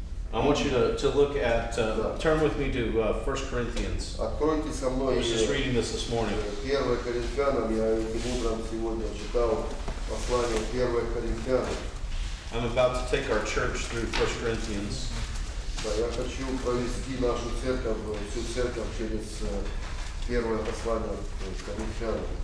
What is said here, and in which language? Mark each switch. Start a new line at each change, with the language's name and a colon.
English: I want you to look at, turn with me to 1 Corinthians.
Russian: Откройте со
English: I
Russian: мной
English: was just reading this morning.
Russian: 1 Коринфянам, я этим утром сегодня читал послание 1 Коринфянам.
English: I'm about to take our church through 1 Corinthians.
Russian: Да, я хочу провести нашу церковь, всю церковь через Первое послание к Коринфянам.